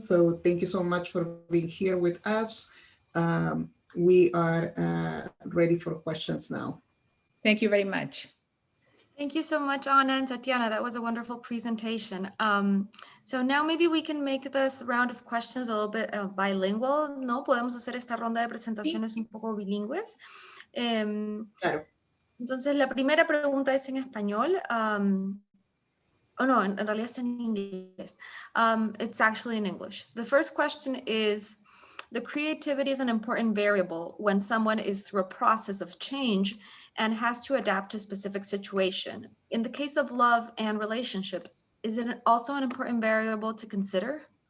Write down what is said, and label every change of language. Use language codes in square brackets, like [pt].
[en] So thank you so much for being here with us. We are ready for questions now. Thank you very much. Thank you so much, Anna and Tatiana. That was a wonderful presentation. So now maybe we can make this round of questions a little bit bilingual, ¿no? [es] Podemos hacer esta ronda de presentaciones un poco bilingües. Claro. Entonces, la primera pregunta es en español. Oh no, en realidad está en inglés. [en] It's actually in English. The first question is, the creativity is an important variable when someone is through a process of change and has to adapt to a specific situation. In the case of love and relationships, is it also an important variable to consider?